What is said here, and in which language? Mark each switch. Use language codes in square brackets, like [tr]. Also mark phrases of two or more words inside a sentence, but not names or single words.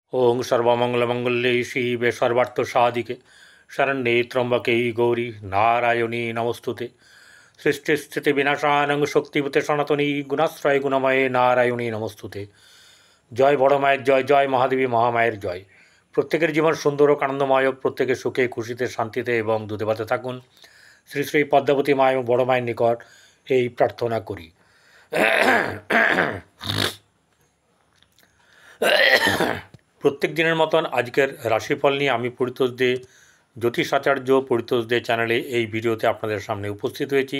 [sa] ओं सर्वमंगलमंगल्ये शिवे सर्वार्थसाधिके शरण्ये त्र्यंबके गौरी नारायणी नमस्तुते सृष्टिस्थितिविनाशानं शक्तिभूते सनातनी गुणाश्रय गुणमये नारायणी नमस्तुते। [bn] জয় বড় মায়ের জয়, জয় মহাদেবী মহামায়ের জয়। প্রত্যেকের জীবন সুন্দর ও আনন্দময় হোক, প্রত্যেকের সুখে খুশিতে শান্তিতে এবং দুধে ভাতে থাকুন। শ্রী শ্রী পদ্মাবতী মা এবং বড় মায়ের নিকট এই প্রার্থনা করি। প্রত্যেক দিনের মতন আজকের রাশিফল নিয়ে আমি পরিতোষ দে, জ্যোতিষাচার্য পরিতোষ দে চ্যানেলে এই ভিডিওতে আপনাদের সামনে উপস্থিত হয়েছি।